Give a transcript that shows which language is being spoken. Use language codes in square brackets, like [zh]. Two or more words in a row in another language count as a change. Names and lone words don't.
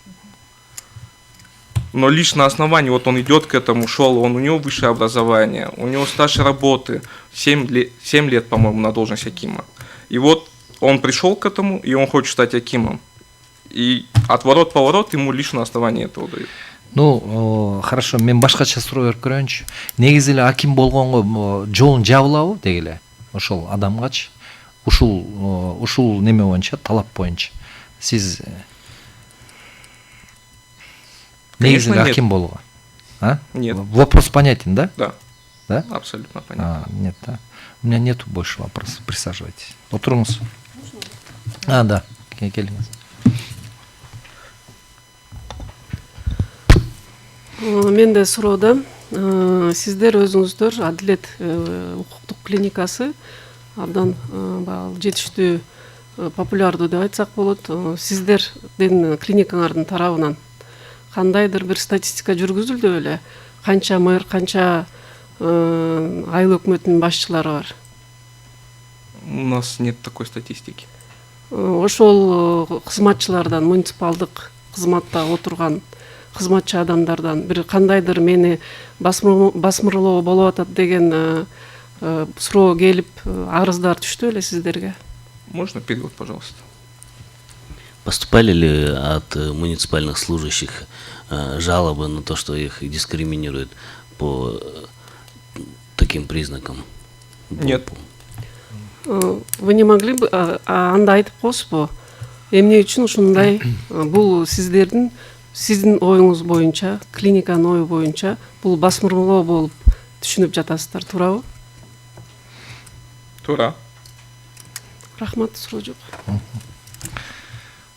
[ru] Но лишь на основании, вот он идет к этому, шел, у него высшее образование, у него стаж работы, 7 лет, по-моему, на должность акима. И вот он пришел к этому, и он хочет стать акимом. И отворот-поворот ему лишь на основании этого дают. Ну, хорошо, [ky] мен башкача суроо берип көрөйүнчү. Негизи эле аким болгонго жолун жабылабы деги эле ошол адамгачы, ушул неме боюнча, талап боюнча. Сиз негизи эле аким болууга? [ru] Нет. Вопрос понятен, да? Да. Да? Абсолютно понятно. Нет, да. У меня нету больше вопросов. Присаживайтесь. [ky] Отуруңуз. Да. Келиңиз. Менде суроо, сиздер өзүңүздөр Адилет укуктук клиникасы абдан жетиштүү, популярдуу деп айтсак болот. Сиздердин клиникаңардын тарабынан кандайдыр бир статистика жүргүзүлдү беле? Канча мэр, канча айыл өкмөтүнүн башчылары бар? [ru] У нас нет такой статистики. [ky] Ошол кызматчылардан, муниципалдык кызматта отурган кызматчы адамдардан бир кандайдыр мени басмырлоо болуп атат деген суроо келип, арыздар түштү беле сиздерге? [ru] Можно перевод, пожалуйста? Поступали ли от муниципальных служащих жалобы на то, что их дискриминируют по таким признакам? Нет. Вы не могли бы [ky] анда айтып коесузбу? Эмне үчүн ушундай бул сиздин оюңуз боюнча, клиниканын ою боюнча бул басмырлоо болуп түшүнүп жатасыздар, туурабы? Тура. Рахмат, суроо жок.